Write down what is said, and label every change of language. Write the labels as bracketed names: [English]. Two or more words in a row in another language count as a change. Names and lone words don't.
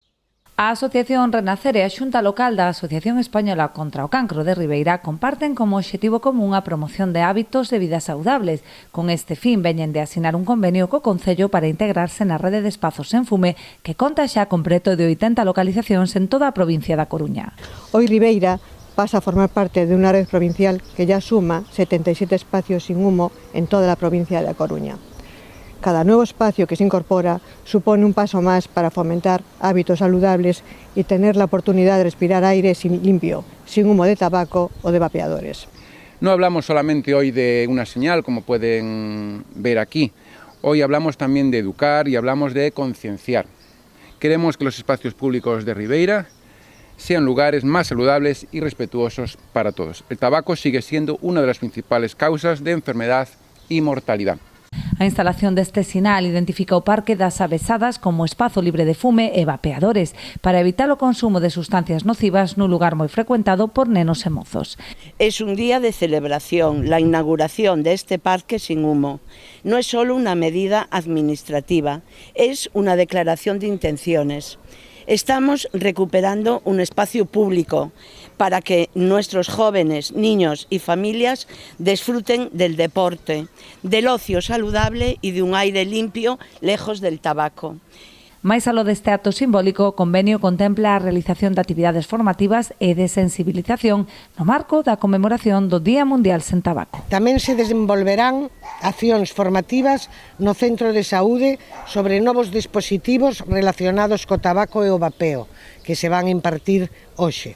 [Galician] A Asociación Renacer e a Xunta Local da Asociación Española contra o Cancro de Ribeira comparten como obxectivo común a promoción de hábitos de vida saudables. Con este fin veñen de asinar un convenio co Concello para integrarse na rede de espazos sen fume que conta xa con preto de 80 localizacións en toda a provincia da Coruña. [Spanish] Hoy Ribeira pasa a formar parte de unha red provincial que ya suma 77 espacios sin humo en [Galician] toda a provincia da Coruña. [Spanish] Cada nuevo espacio que se incorpora supone un paso más para fomentar hábitos saludables y tener la oportunidad de respirar aire limpio, sin humo de tabaco o de vapeadores. No hablamos solamente hoy de una señal, como pueden ver aquí. Hoy hablamos también de educar y hablamos de concienciar. Queremos que los espacios públicos de Ribeira sean lugares más saludables y respetuosos para todos. El tabaco sigue siendo una de las principales causas de enfermedad y mortalidad. [Galician] A instalación deste sinal identifica o Parque das Avesadas como espazo libre de fume e vapeadores para evitar o consumo de sustancias nocivas nun lugar moi frecuentado por nenos e mozos. [Spanish] Es un día de celebración, la inauguración de este parque sin humo. No es solo una medida administrativa, es una declaración de intenciones. Estamos recuperando un espacio público para que nuestros jóvenes, niños y familias disfruten del deporte, del ocio saludable y de un aire limpio lejos del tabaco. [Galician] Mais aló deste acto simbólico, o convenio contempla a realización de actividades formativas e de sensibilización no marco da conmemoración do Día Mundial sen Tabaco. Tamén se desenvolverán accións formativas no Centro de Saúde sobre novos dispositivos relacionados co tabaco e o vapeo, que se van a impartir hoxe.